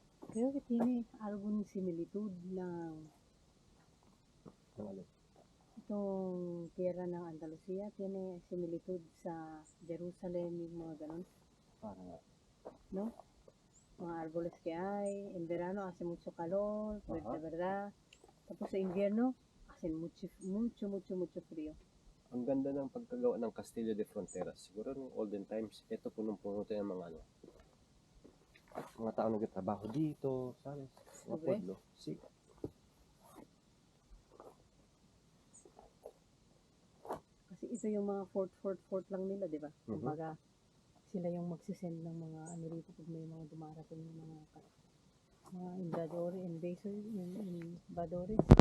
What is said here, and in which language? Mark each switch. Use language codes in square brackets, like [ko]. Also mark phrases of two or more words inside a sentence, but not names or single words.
[es] Creo que tiene algún similitud ng [tl] Ano? itong tierra ng Andalusia, [es] tiene similitud [tl] sa Jerusalem, yung mga ganun, Parang ¿no? [es] Mga árboles que hay, en verano hace mucho calor, Aha. ¿verdad? [tl] Tapos sa [es] invierno, hace mucho frío. [tl] Ang ganda ng pagkagawa ng Castillo de Fronteras. Siguro nung [en] olden times, [tl] ito punong-puno ito yung mga ano. Mga tao nagtatrabaho dito, sabes? Mga Sobre? pueblo. Si. Kasi ito yung mga fort lang nila, di ba? Mhm. Kumbaga, sila yung magsisend ng mga ano rito pag may mga dumarating ng mga invadores.